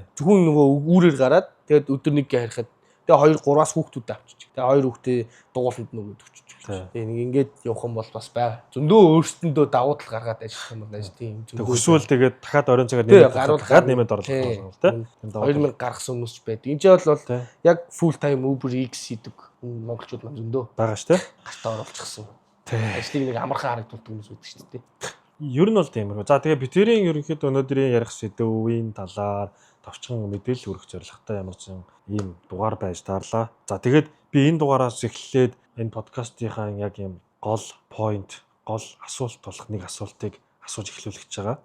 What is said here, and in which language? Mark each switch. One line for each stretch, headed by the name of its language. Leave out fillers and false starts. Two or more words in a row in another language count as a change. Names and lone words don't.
Mongolian: Зөвхөн нөгөө үүрээр гараад тэгээд өдөр нэг гээ харихад тэгээ 2-3-аас хүүхдүүд авчиж. Тэгээ 2 хүүхдээ дугууланд нөгөөд өгчих. Тэгээ нэг ингээд явах юм бол бас байгаа. Зөндөө өөрсдөндөө давуу тал гаргаад ажиллах юм бол тийм зөндөө. Хүсвэл тэгээд дахиад оройн цагаар нэмээд орлох юм тий. 2000 гаргасан хүмүүс ч байдаг. Энд жишээ бол яг
English: full time
Mongolian: Uber X хийдэг монголчууд маань зөндөө байгаа шүү тий. Гартаа оруулчихсан. Ажлыг нэг амархан харагдуулдаг хүмүүс байдаг шүү дээ. Ер нь бол тиймэрхүү. За тэгээ битэрийн ерөнхийдөө өнөөдрийн ярих сэдвийн талаар товчхон мэдээлэл өргөх зорилготой ямар ч ийм дугаар байж таарлаа. За тэгээд би энэ дугаараас эхлээд энэ подкастынхаа яг ийм гол point, гол асуулт болох нэг асуултыг асууж эхлүүлэх гэж байгаа.